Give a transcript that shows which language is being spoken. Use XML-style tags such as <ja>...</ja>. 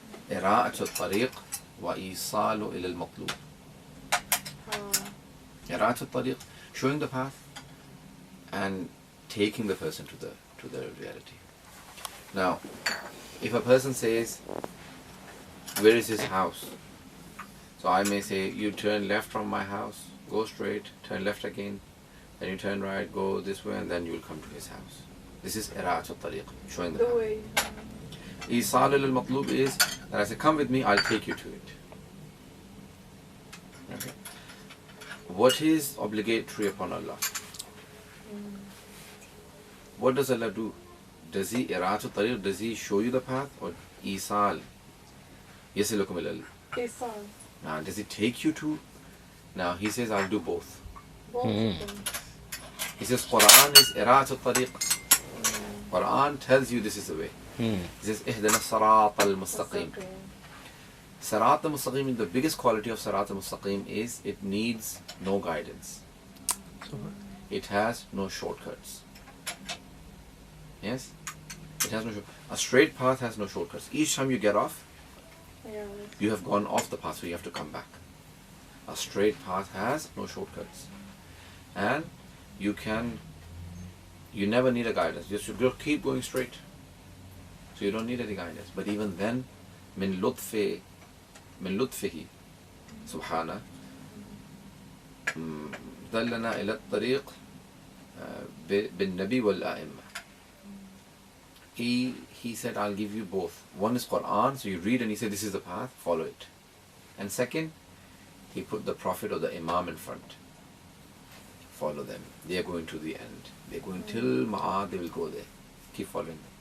<ar>إراءة الطريق وإيصال إلى المطلوب.</ar> <en>إراءة الطريق, showing the path and taking the person to the reality. Now, if a person says, where is his house? So I may say, you turn left from my house, go straight, turn left again, then you turn right, go this way, and then you will come to his house. This is إراءة الطريق, showing the path. way? إيصال إلى المطلوب is that I say, come with me, I'll take you to it. Okay. What is obligatory upon Allah? What does Allah do? Does He إراءة الطريق, does He show you the path, or</en> <ar>إيصال يصلكم إلى Isal.</ar> <en>Now, does He take you to? Now He says, I'll do both. Both of them. He says, Quran is إراءة الطريق. Quran tells you this is the way. He says,</en> <ar>اهدنا الصراط المستقيم.</ar> <en>Sirat al-Mustaqim, the biggest quality of Sirat al-Mustaqim is it needs no guidance. It has no shortcuts. Yes? It has no a straight path has no shortcuts. Each time you get off, Yeah. you have gone off the path, so you have to come back. A straight path has no shortcuts. And you never need a guidance. You should keep going straight. So you don't need any guidance. But even then,</en> <ar>من لطفه سبحانه دلنا إلى الطريق بالنبي والأئمة.</ar> <en>He said, I'll give you both. One is Quran, so you read and he said, this is the path, follow it. And second, he put the Prophet or the Imam in front. Follow them. They are going to the end. They are going till Ma'ad, they will go there. Keep following them.</en>